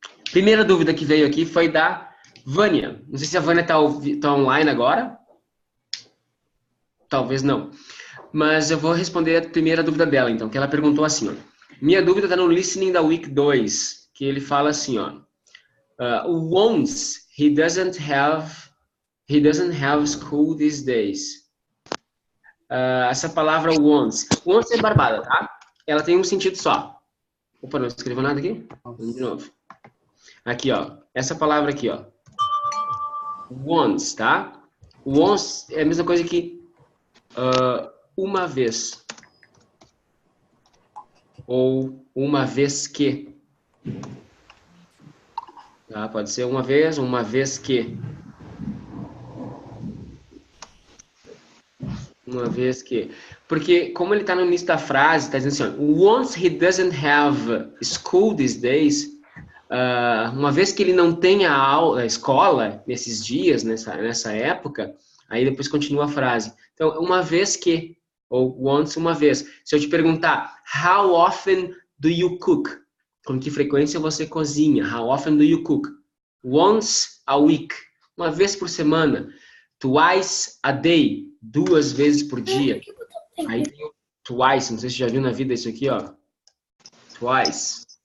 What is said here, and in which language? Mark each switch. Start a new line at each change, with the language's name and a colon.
Portuguese: Primeira dúvida que veio aqui foi da Vânia. Não sei se a Vânia tá online agora. Talvez não. Mas eu vou responder a primeira dúvida dela, então, que ela perguntou assim, ó. Minha dúvida está no listening da week 2, que ele fala assim, ó.
English: Once he doesn't have school these days.
Portuguese: Essa palavra once. Once é barbada, tá? Ela tem um sentido só. Opa, não escreveu nada aqui? Vamos de novo. Aqui, ó. Essa palavra aqui, ó.
English: Once, tá?
Portuguese: Once é a mesma coisa que uma vez. Ou uma vez que. Tá? Pode ser uma vez que. Uma vez que. Porque, como ele está no início da frase, está dizendo assim,
English: once he doesn't have school these days,
Portuguese: uma vez que ele não tem a escola nesses dias, nessa época, aí depois continua a frase. Então, uma vez que, ou once, uma vez. Se eu te perguntar,
English: how often do you cook?
Portuguese: Com que frequência você cozinha?
English: How often do you cook? Once a week.
Portuguese: Uma vez por semana.
English: Twice a day.
Portuguese: 2 vezes por dia. Aí tem o twice, não sei se você já viu na vida isso aqui, ó. Twice.